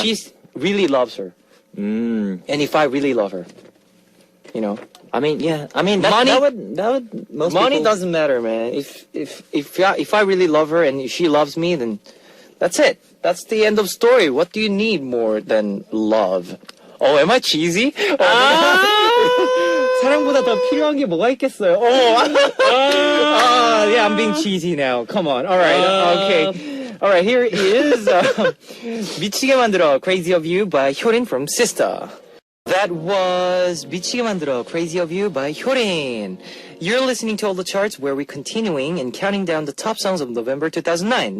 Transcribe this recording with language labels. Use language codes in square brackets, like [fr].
[en] if she really loves her, and if I really love her, I mean, yeah. I mean, that would most money people... doesn't matter, man. If I really love her and if she loves me, then that's it. That's the end of story. What do you need more than love? Oh, am I cheesy? [ko] 사랑보다 더 필요한 게 뭐가 있겠어요? [en] Yeah, I'm being cheesy now. Come on. All right. Okay. All right. Here is 미치게 만들어 Crazy of You by Hyorin from Sister. That was 미치게 만들어 Crazy of You by Hyorin. You're listening to All the Charts, where we're continuing and counting down the top songs of November 2009.